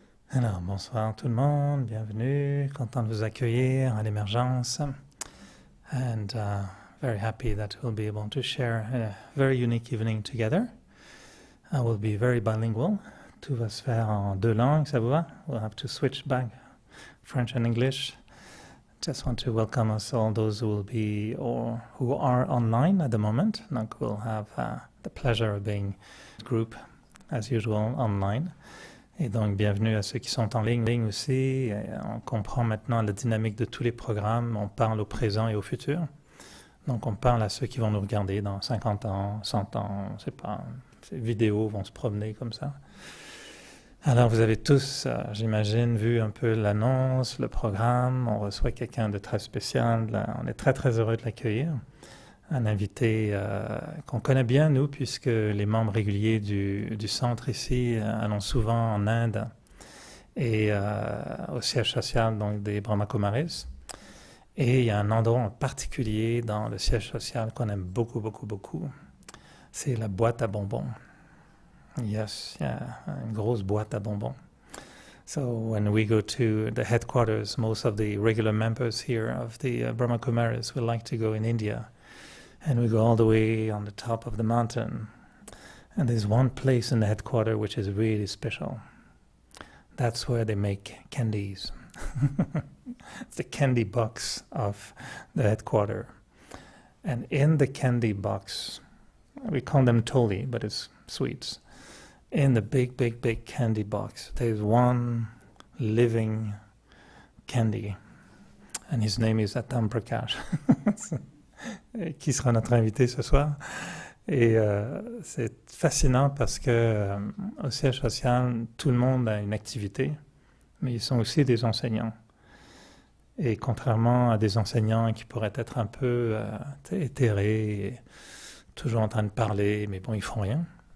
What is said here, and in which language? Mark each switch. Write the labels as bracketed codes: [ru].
[fr] Alors, bonsoir tout le monde, bienvenue, content de vous accueillir à l'émergence. [en] And very happy that we'll be able to share a very unique evening together. I will be very bilingual. [fr] Tout va se faire en deux langues, ça vous va? [en] We'll have to switch back, French and English. Just want to welcome us all, those who will be or who are online at the moment. Donc, we'll have the pleasure of being group, as usual, online. [fr] Et donc, bienvenue à ceux qui sont en ligne aussi. Et on comprend maintenant la dynamique de tous les programmes. On parle au présent et au futur. Donc, on parle à ceux qui vont nous regarder dans 50 ans, 100 ans, je ne sais pas. Ces vidéos vont se promener comme ça. Alors, vous avez tous, j'imagine, vu un peu l'annonce, le programme. On reçoit quelqu'un de très spécial. Là, on est très, très heureux de l'accueillir. Un invité qu'on connaît bien, nous, puisque les membres réguliers du centre ici allons souvent en Inde et au siège social donc, des Brahma Kumaris. Et il y a un endroit en particulier dans le siège social qu'on aime beaucoup, beaucoup, beaucoup. C'est la boîte à bonbons. Yes, yeah, une grosse boîte à bonbons. [en] So when we go to the headquarters, most of the regular members here of the Brahma Kumaris will like to go in India. And we go all the way on the top of the mountain. And there's one place in the headquarters which is really special. That's where they make candies. It's the candy box of the headquarters. And in the candy box, we call them toli, but it's sweets. In the big, big, big candy box, there's one living candy. And his name is Atam Prakash. [fr] Qui sera notre invité ce soir. Et c'est fascinant parce que au siège social, tout le monde a une activité, mais ils sont aussi des enseignants. Et contrairement à des enseignants qui pourraient être un peu éthérés, et toujours en train de parler, mais bon, ils font rien.